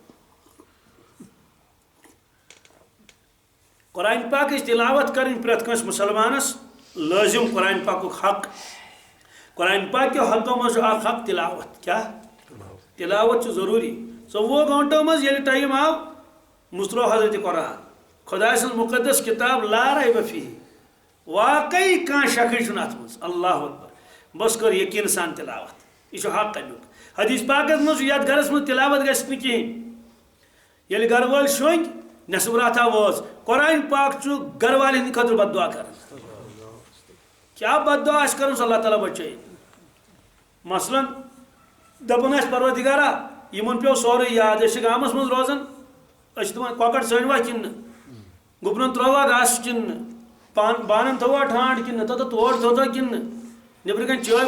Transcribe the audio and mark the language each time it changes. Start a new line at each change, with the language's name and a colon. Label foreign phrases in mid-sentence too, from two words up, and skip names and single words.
Kashmiri: قرآن پاکٕچ تلاوت کرٕنۍ پرٛٮ۪تھ کٲنٛسہِ مُسلمانس لٲزم قرآن پاکُک حق قرآن پاک کیو حقو منٛز چھُ اکھ حق تلاوت کیٛاہ تلاوت چھُ ضروٗری 24 گٲنٛٹو منٛز ییٚلہِ ٹایم آو مُژروو حضرت قرآن خۄداے سٕنٛز مُقدس کِتاب
Arabic: لا ریب فیہ
Kashmiri: واقعی کانٛہہ شکٕے چھُنہٕ اتھ منٛز
Arabic: اللہ اکبر
Kashmiri: بس کٔر یقیٖن سان تلاوت یہِ چھُ حق امیُک حدیث پاکس منٛز چھُ یتھ گرس منٛز تلاوت گژھِ نہٕ کِہینۍ ییٚلہِ گرٕ وٲلۍ شۄنٛگۍ نٮ۪صف راتھا وٲژ قرآن پاک چھُ گرٕ والٮ۪ن ہٕنٛدِ خٲطرٕ بد دعا کران کیٛاہ بد دعا آسہِ کرُن سُہ اللہ تعالیٰ بچٲیِن مثلاً دپان آسہِ پروردِگارا یِمن پیوٚو سورُے یاد أسۍ چھِ گامس منٛز روزان أسۍ چھِ دپان کۄکر ژھٲنٛڈوا کِنہٕ گُپنن ترٛووا گاسہٕ کِنہٕ بانن تھووا ٹھانٛڈ کِنہٕ توٚتتھ تور تھوٚوتھا کِنہٕ نیٚبرٕ کَنۍ چٲبۍ